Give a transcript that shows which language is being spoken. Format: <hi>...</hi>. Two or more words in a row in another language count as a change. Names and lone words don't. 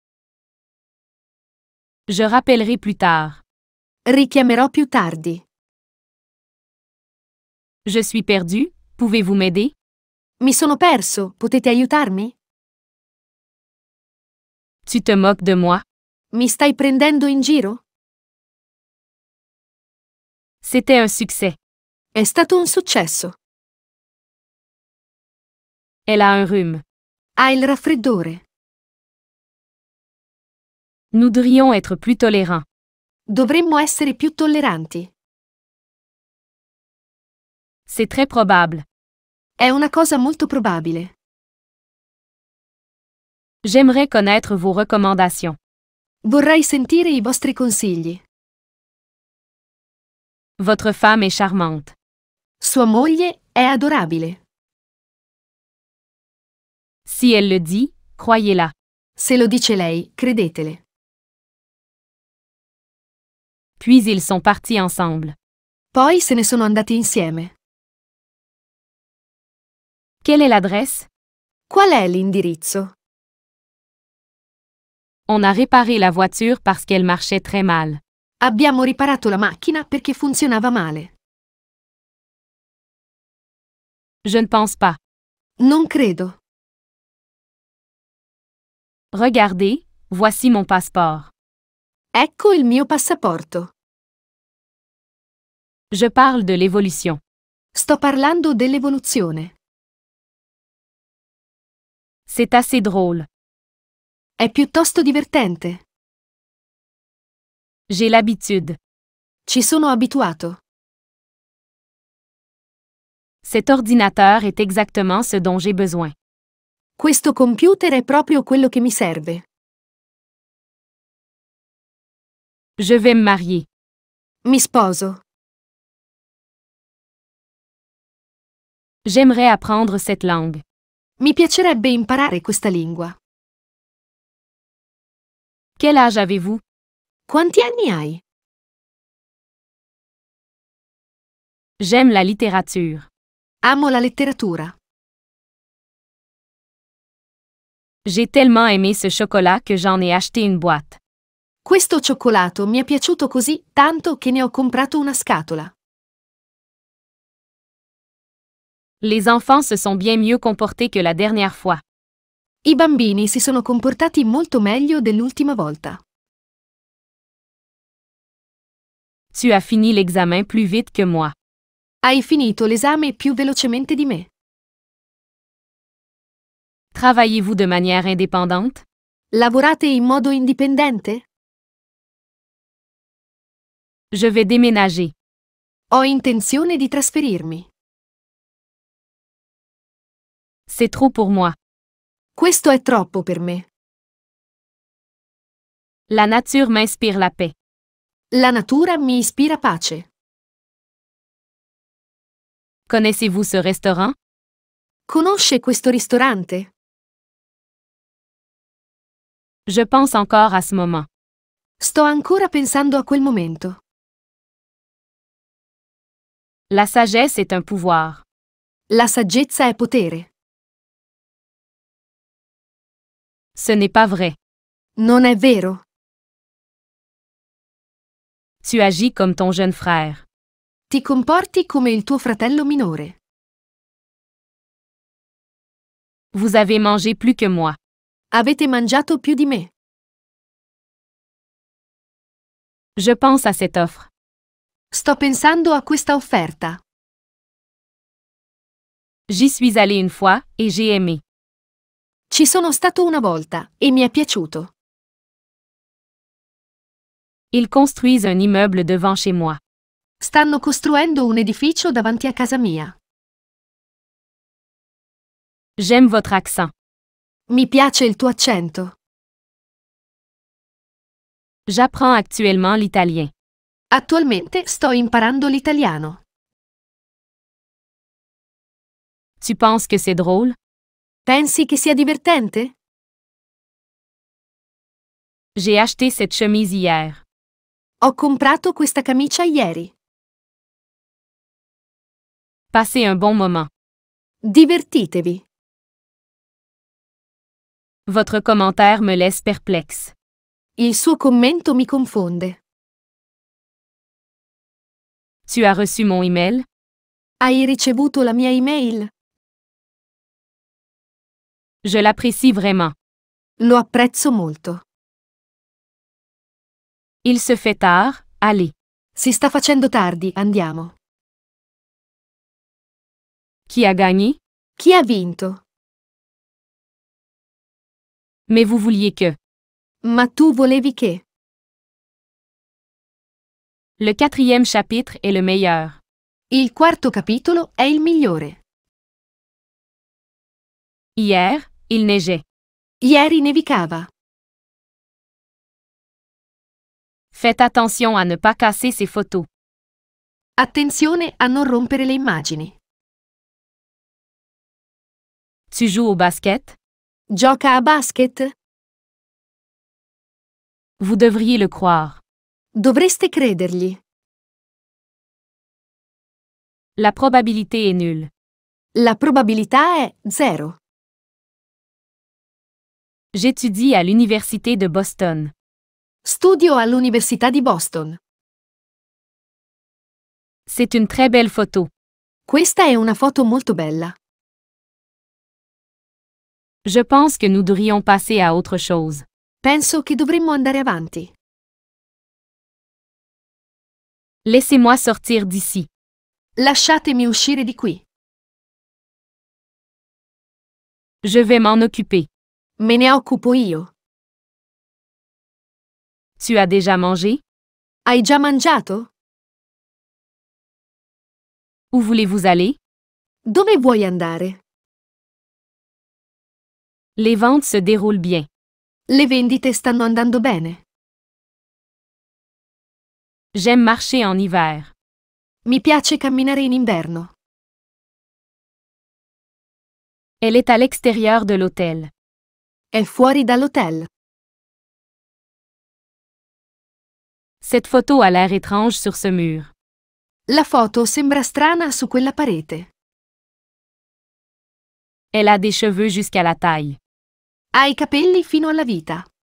<fr>Je rappellerai plus tard.</fr> <it>Richiamerò più tardi.</it> <fr>Je suis perdu, pouvez-vous m'aider?</fr> <it>Mi sono perso, potete aiutarmi?</it> <fr>Tu te moques de moi?</fr> <it>Mi stai prendendo in giro?</it> <fr>C'était un succès.</fr> <it>È stato un successo.</it> <fr>Elle a un rhume.</fr> <it>Ha il raffreddore.</it> <fr>Nous devrions être plus tolérants.</fr> <it>Dovremmo essere più tolleranti.</it> <fr>C'est très probable.</fr> <it>È una cosa molto probabile.</it> <fr>J'aimerais connaître vos recommandations.</fr> <it>Vorrei sentire i vostri consigli.</it> <fr>Votre femme est charmante.</fr> <it>Sua moglie è adorabile.</it> <fr>Si elle le dit, croyez-la.</fr> <it>Se lo dice lei, credetele.</it> <fr>Puis ils sont partis ensemble.</fr> <it>Poi se ne sono andati insieme.</it> <fr>Quelle est l'adresse?</fr> <it>Qual è l'indirizzo?</it> <fr>On a réparé la voiture parce qu'elle marchait très mal.</fr> <it>Abbiamo riparato la macchina perché funzionava male.</it> <fr>Je ne pense pas.</fr> <it>Non credo.</it> <fr>Regardez, voici mon passeport.</fr> <it>Ecco il mio passaporto.</it> <fr>Je parle de l'évolution.</fr> <it>Sto parlando dell'evoluzione.</it> <fr>C'est assez drôle.</fr> <it>È piuttosto divertente.</it> <fr>J'ai l'habitude.</fr> <it>Ci sono abituato.</it> <fr>Cet ordinateur est exactement ce dont j'ai besoin.</fr> <it>Questo computer è proprio quello che mi serve.</it> <fr>Je vais me marier.</fr> <it>Mi sposo.</it> <fr>J'aimerais apprendre cette langue.</fr> <it>Mi piacerebbe imparare questa lingua.</it> <fr>Quel âge avez-vous?</fr> <it>Quanti anni hai?</it> <fr>J'aime la littérature.</fr> <it>Amo la letteratura.</it> <fr>J'ai tellement aimé ce chocolat que j'en ai acheté une boîte.</fr> <it>Questo cioccolato mi è piaciuto così tanto che ne ho comprato una scatola.</it> <fr>Les enfants se sont bien mieux comportés que la dernière fois.</fr> <it>I bambini si sono comportati molto meglio dell'ultima volta.</it> <fr>Tu as fini l'examen plus vite que moi.</fr> <it>Hai finito l'esame più velocemente di me.</it> <fr>Travaillez-vous de manière indépendante?</fr> <it>Lavorate in modo indipendente?</it> <fr>Je vais déménager.</fr> <it>Ho intenzione di trasferirmi.</it> <fr>C'est trop pour moi.</fr> <it>Questo è troppo per me.</it> <fr>La nature m'inspire la paix.</fr> <it>La natura mi ispira pace.</it> <fr>Connaissez-vous ce restaurant?</fr> <it>Conosce questo ristorante?</it> <fr>Je pense encore à ce moment.</fr> <it>Sto ancora pensando a quel momento.</it> <fr>La sagesse est un pouvoir.</fr> <it>La saggezza è potere.</it> <fr>Ce n'est pas vrai.</fr> <it>Non è vero?</it> <fr>Tu agis comme ton jeune frère.</fr> <it>Ti comporti come il tuo fratello minore.</it> <fr>Vous avez mangé plus que moi.</fr> <it>Avete mangiato più di me.</it> <fr>Je pense à cette offre.</fr> <it>Sto pensando a questa offerta.</it> <fr>J'y suis allé une fois et j'ai aimé.</fr> <it>Ci sono stato una volta e mi è piaciuto.</it> <fr>Ils construisent un immeuble devant chez moi.</fr> <it>Stanno costruendo un edificio davanti a casa mia.</it> <fr>J'aime votre accent.</fr> <it>Mi piace il tuo accento.</it> <fr>J'apprends actuellement l'italien.</fr> <it>Attualmente sto imparando l'italiano.</it> <fr>Tu penses que c'est drôle?</fr> <it>Pensi che sia divertente?</it> <fr>J'ai acheté cette chemise hier.</fr> <it>Ho comprato questa camicia ieri.</it> <fr>Passez un bon moment.</fr> <it>Divertitevi.</it> <fr>Votre commentaire me laisse perplexe.</fr> <it>Il suo commento mi confonde.</it> <fr>Tu as reçu mon email?</fr> <it>Hai ricevuto la mia email?</it> <fr>Je l'apprécie vraiment.</fr> <it>Lo apprezzo molto.</it> <fr>Il se fait tard, allez.</fr> <it>Si sta facendo tardi, andiamo.</it> <fr>Qui a gagné?</fr> <it>Chi ha vinto?</it> <fr>Mais vous vouliez que.</fr> <it>Ma tu volevi che?</it> <fr>Le 4e chapitre est le meilleur.</fr> <it>Il quarto capitolo è il migliore.</it> <fr>Hier, il neigeait.</fr> <it>Ieri nevicava.</it> <fr>Faites attention à ne pas casser ces photos.</fr> <it>Attenzione a non rompere le immagini.</it> <fr>Tu joues au basket?</fr> <it>Gioca a basket?</it> <fr>Vous devriez le croire.</fr> <it>Dovreste credergli.</it> <fr>La probabilité est nulle.</fr> <it>La probabilità è 0.</it> <fr>J'étudie à l'Université de Boston.</fr> <it>Studio all'Università di Boston.</it> <fr>C'est une très belle photo.</fr> <it>Questa è una foto molto bella.</it> <fr>Je pense que nous devrions passer à autre chose.</fr> <it>Penso che dovremmo andare avanti.</it> <fr>Laissez-moi sortir d'ici.</fr> <it>Lasciatemi uscire di qui.</it> <fr>Je vais m'en occuper.</fr> <it>Me ne occupo io.</it> <fr>Tu as déjà mangé?</fr> <it>Hai già mangiato?</it> <fr>Où voulez-vous aller?</fr> <it>Dove vuoi andare?</it> <fr>Les ventes se déroulent bien.</fr> <it>Le vendite stanno andando bene.</it> <fr>J'aime marcher en hiver.</fr> <it>Mi piace camminare in inverno.</it> <fr>Elle est à l'extérieur de l'hôtel.</fr> <it>È fuori dall'hotel.</it> <fr>Cette photo a l'air étrange sur ce mur.</fr> <it>La foto sembra strana su quella parete.</it> <fr>Elle a des cheveux jusqu'à la taille.</fr> <it>Ha i capelli fino alla vita.</it>